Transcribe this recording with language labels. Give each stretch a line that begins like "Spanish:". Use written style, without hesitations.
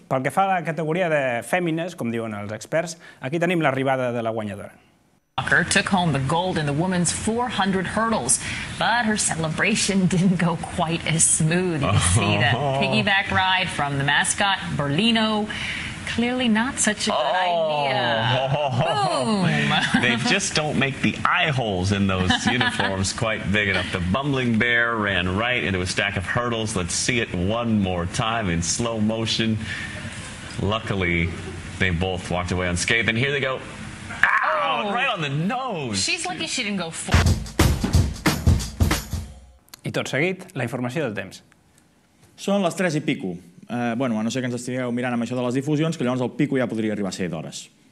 Catalan: Pel que fa a la categoria de fèmines, com diuen els experts, aquí tenim l'arribada de la guanyadora.
English: Walker took home the gold in the women's 400 hurdles, but her celebration didn't go quite as smooth. You can see the piggyback ride from the mascot, Berlino. Clearly not such a good idea. Boom! They just don't make the eye holes in those uniforms quite big enough. The bumbling bear ran right into a stack of hurdles. Let's see it one more time in slow motion. Luckily, they both walked away unscathed, and here they go. Ow! Right on the nose! She's lucky she didn't go full.
Catalan: I tot seguit, la informació del temps. Són les 3 i pico. A no ser que ens estigueu mirant amb això de les difusions, que llavors el pico ja podria arribar a ser d'hores.